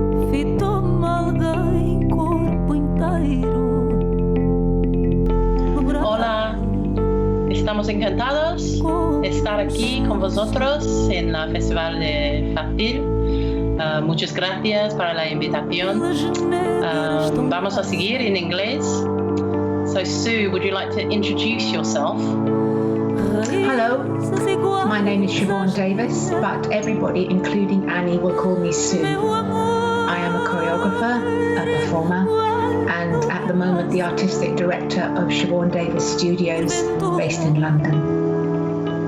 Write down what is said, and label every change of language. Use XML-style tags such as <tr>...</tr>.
<es>Fitou-me alguém corpo inteiro. Hola, estamos encantados de estar aquí con vosotros en la Festival de Fácil. Muchas gracias para la invitación. Vamos a seguir en inglés.</es> <en>So Sue, would you like to introduce yourself? Hello, my name is Siobhan Davies, but everybody, including Annie, will call me Sue. I am a choreographer, a performer, and at the moment the artistic director of Siobhan Davies Studios, based in London.</en>